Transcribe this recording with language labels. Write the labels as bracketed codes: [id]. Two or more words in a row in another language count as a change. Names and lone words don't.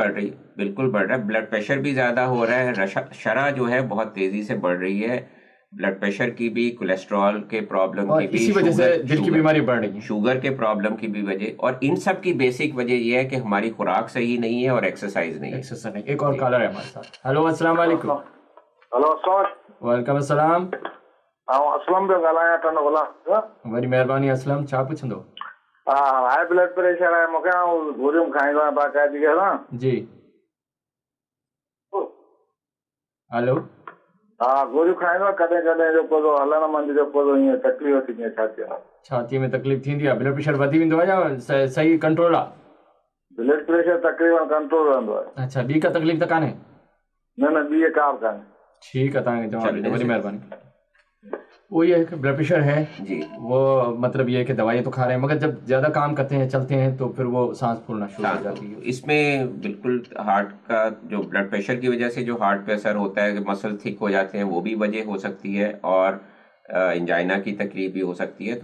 [ur] بڑھ رہی، بالکل بڑھ رہا ہے. [en] blood pressure [ur] بھی زیادہ ہو رہا ہے، شرح جو ہے بہت تیزی سے بڑھ رہی ہے, [en] blood pressure [ur] کی بھی، کولیسٹرول کے پرابلم کی بھی, اسی وجہ سے دل کی بیماری بڑھ رہی ہے, شوگر کے پرابلم کی بھی وجہ، اور ان سب کی بیسک وجہ یہ ہے کہ ہماری خوراک صحیح نہیں ہے اور ایکسرسائز نہیں ہے. ایک اور کالر ہے ہمارے ساتھ۔ ہیلو، السلام علیکم. हेलो, وعلیکم السلام. [sd] असलम पियो ॻाल्हायां टन भला। वरी महिरबानी। असलम, छा पुछंदो? हा, [en] high blood pressure [sd] आहे मूंखे, ऐं गोरियूं खाईंदो आहियां बाक़ाइदगी सां। जी। हेलो। हा, गोरियूं खाईंदो आहियां, कॾहिं कॾहिं जेको थो हलण मंझि जेको थो ईअं तकलीफ़ थींदी आहे छाती में। छाती में तकलीफ़ थींदी आहे? [en] blood pressure [sd] वधी वेंदो आहे या सही कंट्रोल आहे? [en] blood pressure [sd] तकरीबन कंट्रोल रहंदो आहे। अच्छा, ॿी का तकलीफ़ त कान्हे? न न, ॿी का बि कान्हे। [ur] ٹھیک ہے, [sd] तव्हांखे जवाब ॾिनो, वरी महिरबानी। [ur] وہ یہ ہے کہ [en] blood pressure [ur] ہے जी, وہ مطلب یہ ہے کہ دوائی تو کھا رہے ہیں، مگر جب زیادہ کام کرتے ہیں، چلتے ہیں، تو پھر وہ سانس پھولنا شروع ہو جاتی ہے. اس میں بالکل ہارٹ کا جو [en] blood pressure [ur] کی وجہ سے جو ہارٹ پہ اثر ہوتا ہے, [en] muscle thick [ur] ہو جاتے ہیں، وہ بھی وجہ ہو سکتی ہے، اور اینجائنا کی تکلیف بھی ہو سکتی ہے.